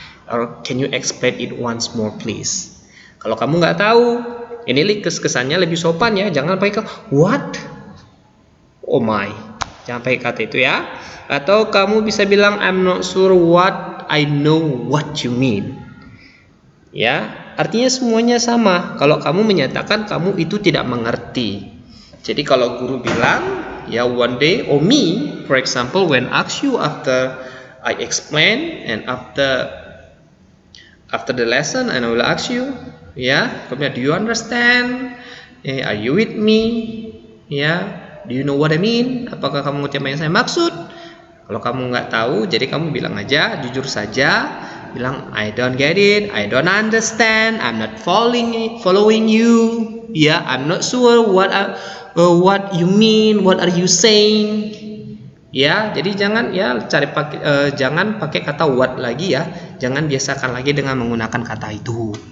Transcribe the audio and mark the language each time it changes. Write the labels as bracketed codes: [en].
[en] Or can you explain it once more please? [id] Kalau kamu nggak tahu, ini kesannya lebih sopan ya. Jangan pakai what? [en] Oh my. [id] Jangan pakai kata itu ya. Atau kamu bisa bilang [en] I'm not sure what I know what you mean. [id] Ya, artinya semuanya sama. Kalau kamu menyatakan kamu itu tidak mengerti. Jadi kalau guru bilang ya [en] one day or me for example when ask you after I explain and after the lesson and I will ask you ya, kemudian do you understand? Are you with me? [id] Ya, [en] do you know what I mean? [id] Apakah kamu ngerti apa yang saya maksud? Kalau kamu nggak tahu, jadi kamu bilang aja, jujur saja, bilang [en] I don't get it, I don't understand, I'm not following you, ya, I'm not sure what you mean, what are you saying, ya. [id] Jadi jangan ya jangan pakai kata what lagi ya, jangan biasakan lagi dengan menggunakan kata itu.